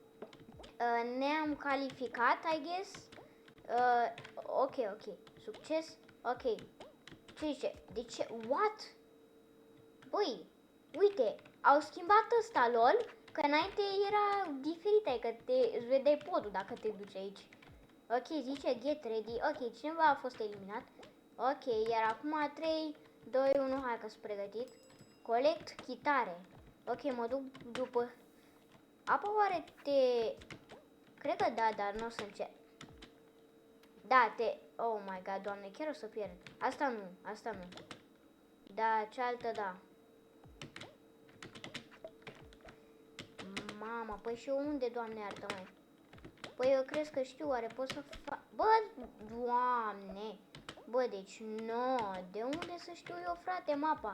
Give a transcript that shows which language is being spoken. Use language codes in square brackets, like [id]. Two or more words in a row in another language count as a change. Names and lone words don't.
[ro] ne-am calificat, [en] I guess. [ro] Ok. Succes. Ok. Ce zice? De ce? What? Băi, uite, au schimbat ăsta, lol. Că înainte era diferit, adică îți vedeai podul dacă te duci aici. Ok, zice [en] get ready. [ro] Ok, cineva a fost eliminat. Ok, iar acum 3, 2, 1, hai că sunt pregătit. Collect chitare. Ok, mă duc după... Apa oare te... Cred că da, dar nu o să încerc. Da, te... [en] Oh my god, [ro] doamne, chiar o să pierd. Asta nu, asta nu. Da, cealaltă da. Mama, păi și eu unde, doamne, iartă-mă? Păi eu cred că știu, oare pot să fac... Bă, doamne! Bă, deci nu, de unde să știu eu, frate, mapa?